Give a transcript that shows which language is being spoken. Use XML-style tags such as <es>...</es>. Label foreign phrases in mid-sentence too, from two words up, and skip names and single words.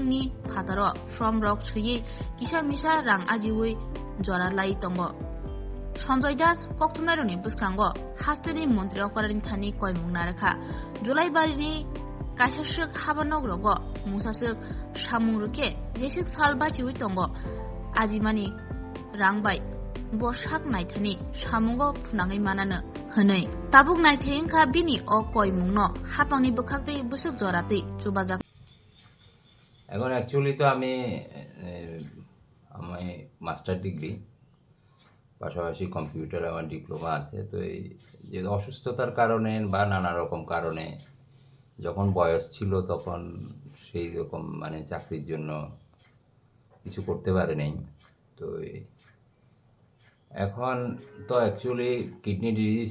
<trp>ni phataro from rok suyi kisa misa rang ajiwoi jora lai tongo Sanjoy Das koktumnaironi bwskango hasteni mantri okorarin thani koimung narakha Julaibari ni kaisasuk habanog rogo musasuk samung ruke jesik sal bachiwoi tongo ajimani rangbai bo sak naithani samungo phunangai manano hwnoi tabuk naithengkha bini o koimungno hapangni bwkhaktui busuk joratui chubajak</trp> <bn>এখন অ্যাকচুয়ালি তো আমি</bn> <en>master degree</en> <bn>পাশাপাশি কম্পিউটার আমার ডিপ্লোমা আছে তো এই যে অসুস্থতার কারণে বা নানা রকম কারণে যখন বয়স ছিল তখন সেই রকম মানে চাকরির জন্য কিছু করতে পারে নাই তো এখন তো অ্যাকচুয়ালি</bn> <en>kidney disease</en>